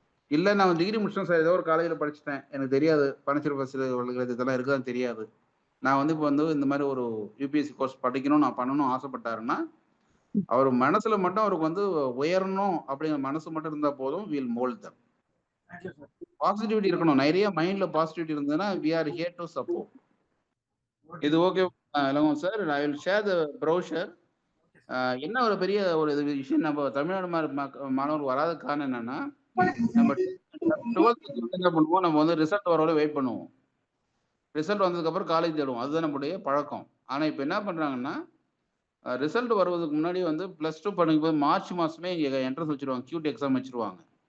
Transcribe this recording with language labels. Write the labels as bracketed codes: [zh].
[ta] இல்லை நான் டிகிரி முடிச்சேன் சார், ஏதோ ஒரு காலேஜில் படிச்சுட்டேன், எனக்கு தெரியாது பாண்டிச்சேரி பல்கலைக்கழகத்தில் இதெல்லாம் இருக்குதான்னு தெரியாது, நான் வந்து இப்போ வந்து இந்த மாதிரி ஒரு UPSC கோர்ஸ் படிக்கணும், நான் பண்ணணும் ஆசைப்பட்டாருன்னா அவர் மனசுல மட்டும் அவருக்கு வந்து உயரணும் அப்படிங்கிற மனசு மட்டும் இருந்தா போதும். [en] Will mould them. [ta] பாசிட்டிவிட்டி இருக்கணும். நிறைய மைண்ட்ல பாசிட்டிவிட்டி இருந்ததுன்னா [en] we are here to support. இது okay sir. I will share the browser. [ta] என்ன ஒரு பெரிய ஒரு விஷயம், நம்ம தமிழ்நாடு மாணவர் வராத காரணம் என்னன்னா, நம்ம 12th என்ன பண்ணுவோம், நம்ம வந்து ரிசல்ட் வர வெயிட் பண்ணுவோம். ரிசல்ட் வந்ததுக்கு அப்புறம் காலேஜ் தேடுவோம். அதுதான் நம்மளுடைய பழக்கம். ஆனா இப்போ என்ன பண்றாங்கன்னா, ரிசல்ட் வருவதுக்கு முன்னாடி வந்து +2 படிக்கும்போது மார்ச் மாதமே இங்கே என்ட்ரன்ஸ் வச்சுருவாங்க, கியூட் எக்ஸாம் வச்சுருவாங்க.